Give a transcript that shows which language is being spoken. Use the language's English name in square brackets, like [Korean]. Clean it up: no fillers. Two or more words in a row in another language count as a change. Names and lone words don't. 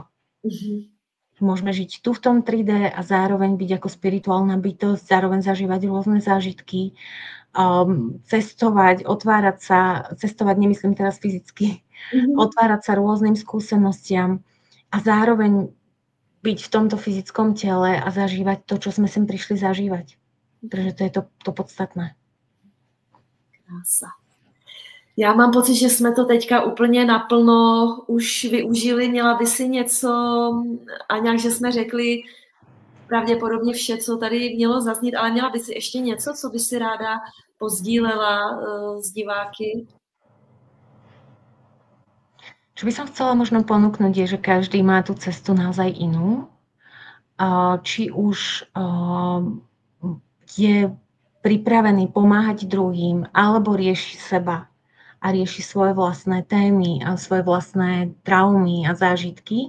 [Slovak] Môžeme žiť tu v tom 3D a zároveň byť ako spirituálna bytosť, zároveň zažívať rôzne zážitky, cestovať, otvárať sa, cestovať nemyslím teraz fyzicky, otvárať sa rôznym skúsenostiam a zároveň byť v tomto fyzickom tele a zažívať to, čo sme sem prišli zažívať. Pretože to je to podstatné. Krása. [Czech] Já mám pocit, že jsme to teďka úplně naplno už využili. Měla by si něco, Aňa, že jsme řekli pravděpodobně vše, co tady mělo zaznít, ale měla by si ještě něco, co by si ráda pozdílela s diváky? [Slovak] Čo by som chcela možno ponúknuť je, že každý má tú cestu naozaj inú. Či už je pripravený pomáhať druhým, alebo rieši seba a rieši svoje vlastné témy a svoje vlastné traumy a zážitky.